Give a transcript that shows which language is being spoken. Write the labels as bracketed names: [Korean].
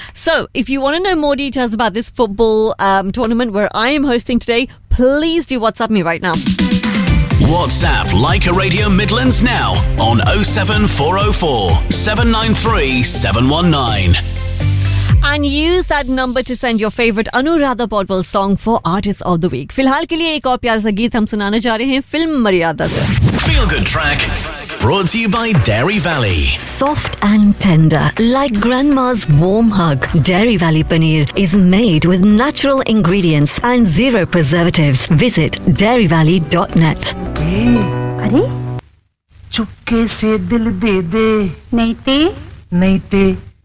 [English] So, if you want to know more details about this football tournament where I am hosting today, please do WhatsApp me right now. WhatsApp Leica Radio Midlands now on 07404 793 719. And use that number to send your favorite Anuradha Bodwell song for Artist of the Week. [Hindi] फ़िलहाल के लिए एक और प्यार सा गीत हम सुनाने जा रहे हैं फ़िल्म मर्यादा से. [English] Feel good track brought to you by Dairy Valley. Soft and tender like grandma's warm hug. Dairy Valley paneer is made with natural ingredients and zero preservatives. Visit dairyvalley.net. Are you? [Hindi] चुपके से दिल दे दे नहीं ते नहीं ते